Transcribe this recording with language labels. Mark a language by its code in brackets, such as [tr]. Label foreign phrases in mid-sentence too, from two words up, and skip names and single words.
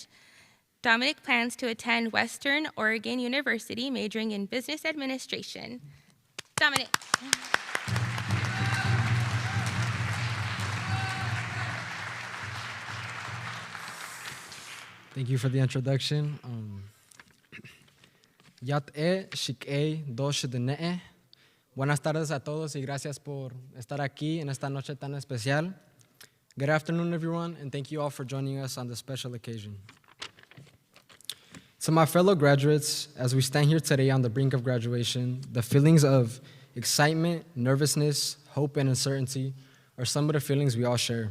[en] Dominic plans to attend Western Oregon University, majoring in business administration. Dominic. Thank you for the introduction. Yat-e, shik-e, dosh-de-ne-e. [es] Buenas tardes a todos y gracias por estar aquí en esta noche tan especial. [en] Good afternoon, everyone, and thank you all for joining us on this special occasion. To my fellow graduates, as we stand here today on the brink of graduation, the feelings of excitement, nervousness, hope, and uncertainty are some of the feelings we all share.